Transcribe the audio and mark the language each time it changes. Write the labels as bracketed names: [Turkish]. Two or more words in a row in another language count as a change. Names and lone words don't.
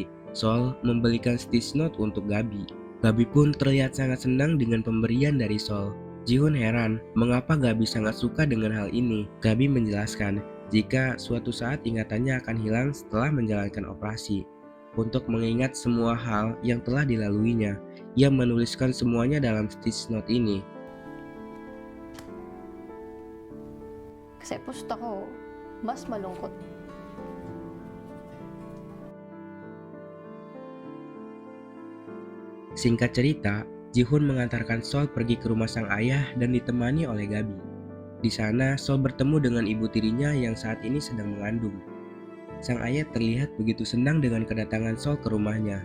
[Indonesian] Sol membelikan Stitch Note untuk Gabi. Gabi pun terlihat sangat senang dengan pemberian dari Sol. Jihun heran mengapa Gabi sangat suka dengan hal ini. Gabi menjelaskan jika suatu saat ingatannya akan hilang setelah menjalankan operasi. Untuk mengingat semua hal yang telah dilaluinya, ia menuliskan semuanya dalam Stitch Note ini. [Filipino] Kasi gusto ko mas malungkot. [Indonesian] Singkat cerita, Jihun mengantarkan Sol pergi ke rumah sang ayah dan ditemani oleh Gabi. Di sana, Sol bertemu dengan ibu tirinya yang saat ini sedang mengandung. Sang ayah terlihat begitu senang dengan kedatangan Sol ke rumahnya.